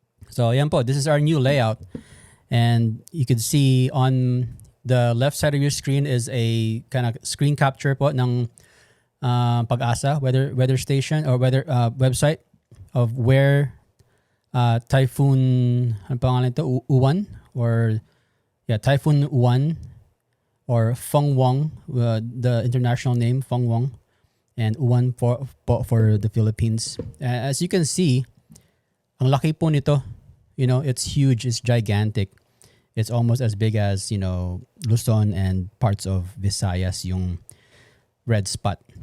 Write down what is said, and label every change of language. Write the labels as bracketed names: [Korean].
[English] So yan po, this is our new layout, and you can see on the left side of your screen is a kind of screen capture po ng Pag-asa weather station or weather website of where Typhoon, ano pangalan ito, Uwan, or Typhoon Uwan, or Fengwang, the international name, Fengwang, and Uwan for the Philippines. [Filipino] As you can see, ang laki po nito. [English] It's huge, it's gigantic. It's almost as big as, Luzon and parts of Visayas, yung red spot.